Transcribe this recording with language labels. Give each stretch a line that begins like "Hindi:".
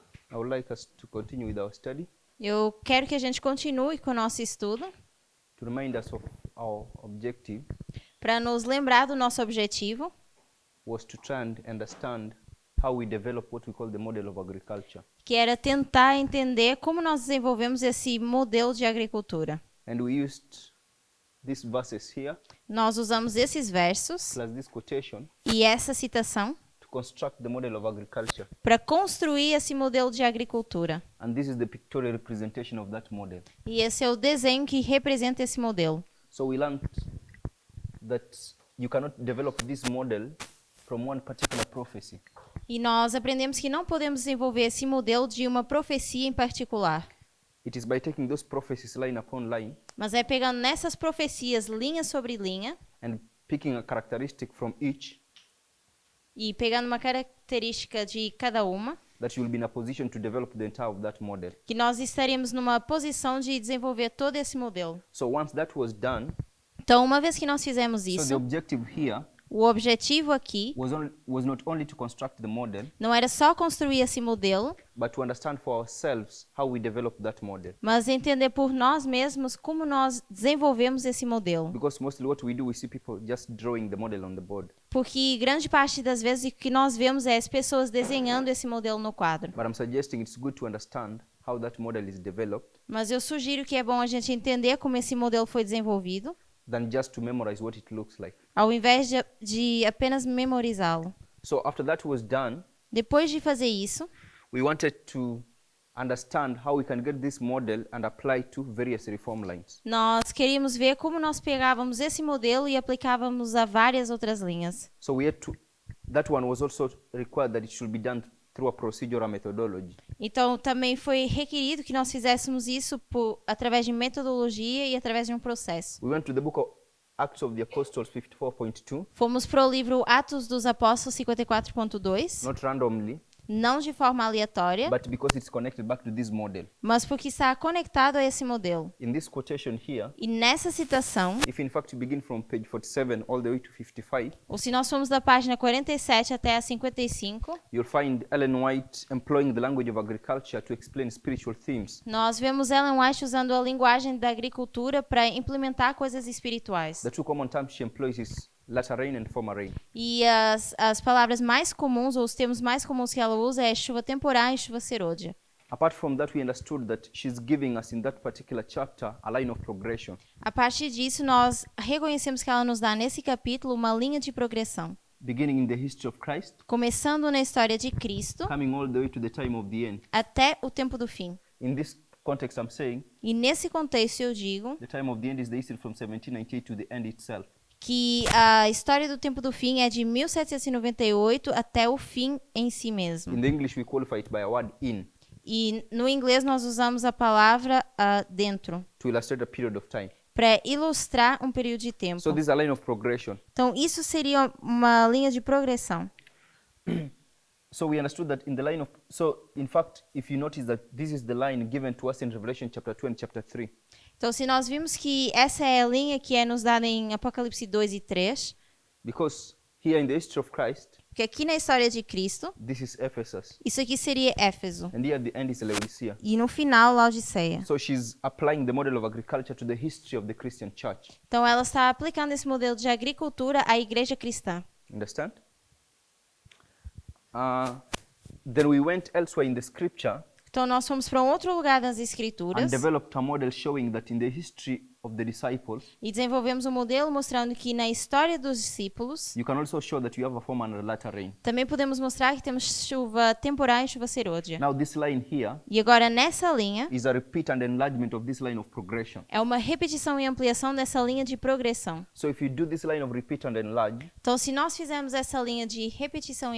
English: I would like us to continue with our study
Portuguese: Eu quero que a gente continue com o nosso estudo
English: to remind us of our objective
Portuguese: para nos lembrar do nosso objetivo,
English: was to try and understand how we develop what we call the model of agriculture.
Portuguese: que era tentar entender como nós desenvolvemos esse modelo de agricultura.
English: And we used these verses here
Portuguese: Nós usamos esses versos
English: plus this quotation
Portuguese: e essa citação
English: to construct the model of agriculture.
Portuguese: para construir esse modelo de agricultura.
English: And this is the pictorial representation of that model.
Portuguese: E esse é o desenho que representa esse modelo.
English: So we learned that you cannot develop this model from one particular prophecy.
Portuguese: E nós aprendemos que não podemos desenvolver esse modelo de uma profecia em particular.
English: It is by taking those prophecies line upon line
Portuguese: Mas é pegando nessas profecias, linha sobre linha,
English: and picking a characteristic from each
Portuguese: e pegando uma característica de cada uma,
English: that you will be in a position to develop the entire of that model.
Portuguese: que nós estaremos numa posição de desenvolver todo esse modelo.
English: So once that was done,
Portuguese: Então, uma vez que nós fizemos
English: so the
Portuguese: isso,
English: objective here
Portuguese: o objetivo aqui
English: was not only to construct the model,
Portuguese: não era só construir esse modelo,
English: but to understand for ourselves how we develop that model.
Portuguese: mas entender por nós mesmos como nós desenvolvemos esse modelo.
English: Because mostly what we do, we see people just drawing the model on the board.
Portuguese: Porque grande parte das vezes o que nós vemos é as pessoas desenhando esse modelo no quadro.
English: But I'm suggesting it's good to understand how that model is developed
Portuguese: Mas eu sugiro que é bom a gente entender como esse modelo foi desenvolvido,
English: than just to memorize what it looks like.
Portuguese: ao invés de apenas memorizá-lo.
English: So after that was done,
Portuguese: Depois de fazer isso,
English: we wanted to understand how we can get this model and apply to various reform lines.
Portuguese: nós queríamos ver como nós pegávamos esse modelo e aplicávamos a várias outras linhas.
English: So we had to, that one was also required that it should be done through a procedural methodology.
Portuguese: Então, também foi requerido que nós fizéssemos isso através de metodologia e através de um processo.
English: We went to the book of Acts of the Apostles 54.2,
Portuguese: Fomos para o livro Atos dos Apóstolos 54.2,
English: not randomly,
Portuguese: não de forma aleatória,
English: but because it's connected back to this model.
Portuguese: mas porque está conectado a esse modelo.
English: In this quotation here,
Portuguese: E nessa citação,
English: if in fact you begin from page 47 all the way to 55,
Portuguese: ou se nós formos da página 47 até a 55,
English: you'll find Ellen White employing the language of agriculture to explain spiritual themes.
Portuguese: nós vemos Ellen White usando a linguagem da agricultura para implementar coisas espirituais.
English: The two common terms she employs is latter rain and former rain.
Portuguese: E as palavras mais comuns, ou os termos mais comuns que ela usa é chuva temporal e chuva serôdia.
English: Apart from that, we understood that she's giving us in that particular chapter a line of progression.
Portuguese: A partir disso, nós reconhecemos que ela nos dá nesse capítulo uma linha de progressão.
English: Beginning in the history of Christ,
Portuguese: Começando na história de Cristo
English: coming all the way to the time of the end.
Portuguese: até o tempo do fim.
English: In this context, I'm saying
Portuguese: E nesse contexto eu digo
English: the time of the end is the history from 1798 to the end itself.
Portuguese: que a história do tempo do fim é de 1798 até o fim em si mesmo.
English: In the English, we qualify it by a word in
Portuguese: E no inglês nós usamos a palavra dentro
English: to illustrate a period of time.
Portuguese: para ilustrar um período de tempo.
English: So this is a line of progression.
Portuguese: Então isso seria uma linha de progressão.
English: So we understood that in the line of, so in fact, if you notice that this is the line given to us in Revelation chapter 2 and chapter 3.
Portuguese: Então se nós vimos que essa é a linha que é nos dada em Apocalipse 2 e 3,
English: Because here in the history of Christ,
Portuguese: porque aqui na história de Cristo,
English: this is Ephesus.
Portuguese: isso aqui seria Éfeso.
English: And here at the end is Laodicea.
Portuguese: E no final, Laodiceia.
English: So she's applying the model of agriculture to the history of the Christian church.
Portuguese: Então ela está aplicando esse modelo de agricultura à igreja cristã.
English: Understand? Then we went elsewhere in the scripture
Portuguese: Então nós fomos para um outro lugar das
English: and
Portuguese: escrituras
English: developed a model showing that in the history of the disciples,
Portuguese: e desenvolvemos um modelo mostrando que na história dos discípulos
English: you can also show that you have a former and a latter rain.
Portuguese: também podemos mostrar que temos chuva temporal e chuva serôdia.
English: Now this line here
Portuguese: E agora nessa linha
English: is a repeat and enlargement of this line of progression.
Portuguese: é uma repetição e ampliação dessa linha de progressão.
English: So if you do this line of repeat and enlarge
Portuguese: Então se nós fizermos essa linha de repetição e